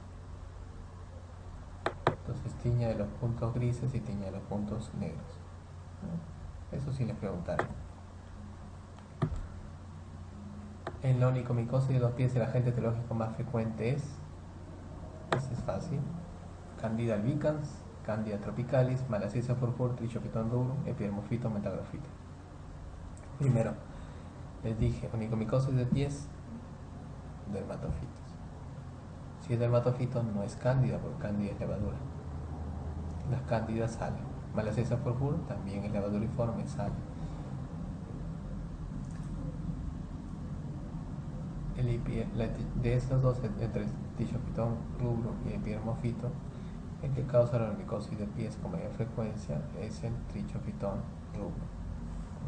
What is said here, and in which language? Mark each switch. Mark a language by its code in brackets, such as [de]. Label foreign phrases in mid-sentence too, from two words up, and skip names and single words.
[es] Entonces tiña de los puntos grises y tiña de los puntos negros, ¿no? Eso sí les preguntaron. En la onicomicosis de los pies el agente etiológico más frecuente es, este es fácil, Candida albicans, Candida tropicalis, Malassezia purpura, Trichobiton rubrum, Epidermophyton metagraphyton. Primero, les dije, onicomicosis de pies, dermatofitos. Si es dermatofito no es cándida, porque cándida es levadura. Las cándidas salen. Malassezia purpura también es levaduriforme, sale. De estos dos, entre Trichobiton rubrum y Epidermophyton, el que causa la onicosis de pies con mayor frecuencia es el Trichobiton rubrum, ¿no?